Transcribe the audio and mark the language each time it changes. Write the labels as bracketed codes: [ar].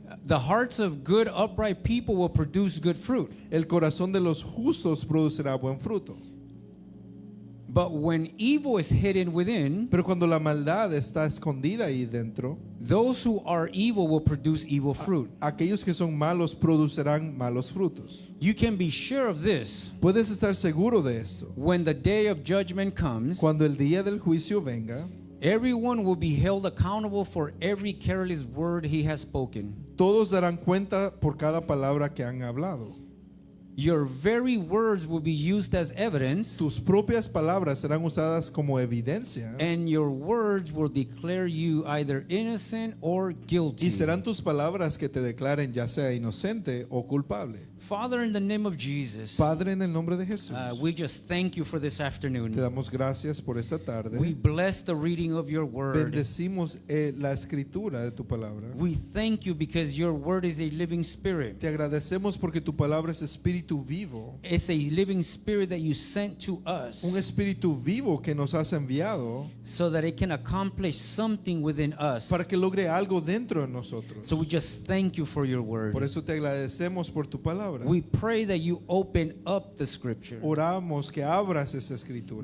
[en] the hearts of good, upright people will produce good fruit. [es] el corazón de los justos producirá buen fruto. [en] But when evil is hidden within, [es] Pero cuando la maldad está escondida ahí dentro, [en] those who are evil will produce evil fruit. [es] aquellos que son malos producirán malos frutos. [en] You can be sure of this. [es] Puedes estar seguro de esto. [en] When the day of judgment comes, [es] Cuando el día del juicio venga, [en] everyone will be held accountable for every careless word he has spoken. [es] todos darán cuenta por cada palabra que han hablado. [en] your very words will be used as evidence, [es] tus propias palabras serán usadas como evidencia [en] and your words will declare you either innocent or guilty. [es] y serán tus palabras que te declaren ya sea inocente o culpable. [en] Father, in the name of Jesus, [es] Padre, en el nombre de Jesús, [en] we just thank you for this [es] te [en] afternoon. [es] damos gracias por esta tarde. [en] We bless the reading of your word. [es] Bendecimos la escritura de tu palabra. [en] We thank you because your word is a living spirit. [es] Te agradecemos porque tu palabra es espíritu vivo, [en] It's a living spirit that you sent to us [es] un espíritu vivo que nos has enviado [en] so that it can accomplish something within us. [es] para que logre algo dentro de nosotros. [en] So we just thank you for your [es] Por [en] word. [es] eso te agradecemos por tu palabra. [en] We pray that you open up the scripture, [es] Oramos que abras esa escritura